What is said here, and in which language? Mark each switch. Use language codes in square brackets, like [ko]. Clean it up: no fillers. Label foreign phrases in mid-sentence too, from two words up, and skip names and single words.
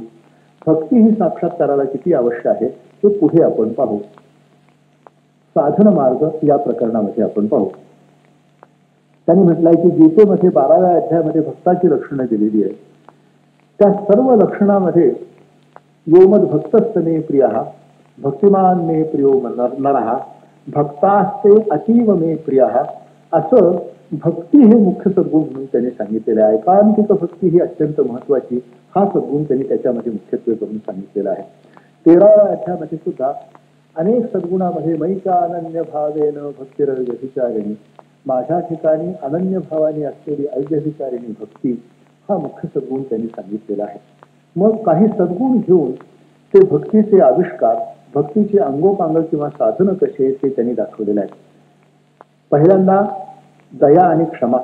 [mr] भक्ती ही साक्षात्काराला किती आवश्यक आहे ते पुढे आपण पाहू. साधन मार्ग या प्रकरणामध्ये आपण पाहू. त्यांनी म्हटलंय की गीतेमध्ये 12व्या अध्यायामध्ये भक्ताची लक्षणं दिलेली आहेत. त्या सर्व लक्षणामध्ये [sa] योमद भक्तस्तमे प्रियः, भक्तिमान मे प्रियो नरः, भक्तास्ते अतीव मे प्रियः [mr] असं भक्ती हे मुख्य सद्गुण म्हणून त्यांनी सांगितलेलं आहे. एकांतिक भक्ती ही अत्यंत महत्वाची हा सद्गुण त्यांनी त्याच्यामध्ये मुख्यत्वे करून सांगितलेला आहे. 13व्या अध्यायामध्ये सुद्धा अनेक सद्गुणामध्ये [sa] मैका अनन्य भावेन भक्तिरव्यभिचारिणी, [mr] माझ्या ठिकाणी अनन्य भावाने असलेली अव्यभिचारिणी भक्ती हा मुख्य सद्गुण त्यांनी सांगितलेला आहे. मग काही सद्गुण घेऊन ते भक्तीचे आविष्कार, भक्तीचे अंगोपांग किंवा साधनं कसे आहेत ते त्यांनी दाखवलेलं आहे. पहिल्यांदा दया आणि क्षमा.